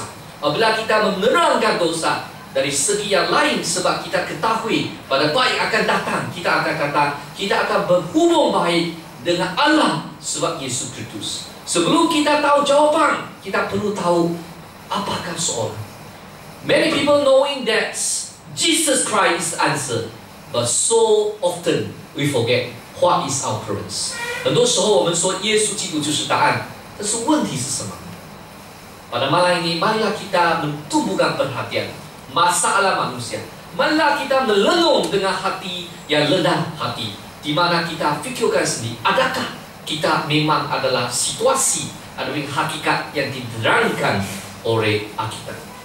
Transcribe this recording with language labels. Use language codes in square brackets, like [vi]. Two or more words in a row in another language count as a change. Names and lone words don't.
[ms] Apabila kita menerangkan dosa dari segi yang lain, sebab kita ketahui pada baik akan datang, kita akan kata kita akan berhubung baik dengan Allah sebab Yesus Kristus. Sebelum kita tahu jawapan, kita perlu tahu apakah soalan. [en] Many people knowing that Jesus Christ answer, but so often we forget what is our purpose. [zh] 很多时候我们说耶稣基督就是答案，但是问题是什么？ [ms] Pada malam ini, marilah kita mentumbuhkan perhatian masalah manusia. Marilah kita melenung dengan hati yang rendah hati, di mana kita fikirkan sendiri, adakah kita memang adalah situasi atau hakikat yang diterangkan oleh Alkitab.